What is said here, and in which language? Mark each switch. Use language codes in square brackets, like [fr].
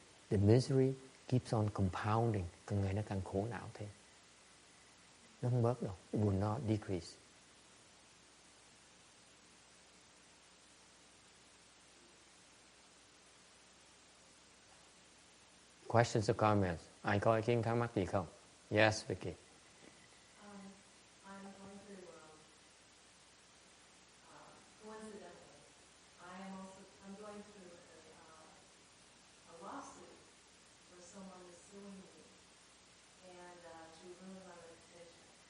[en] The misery keeps on compounding. [vi] Càng ngày nó càng khổ não thêm. Nó không bớt đâu. [en] It will not decrease. Questions or comments? [vi] Ai có ý kiến thắc mắc gì không? [en] Yes, Vicky. I'm going through, coincidentally, I'm going through a lawsuit where someone is suing me and to ruin my reputation.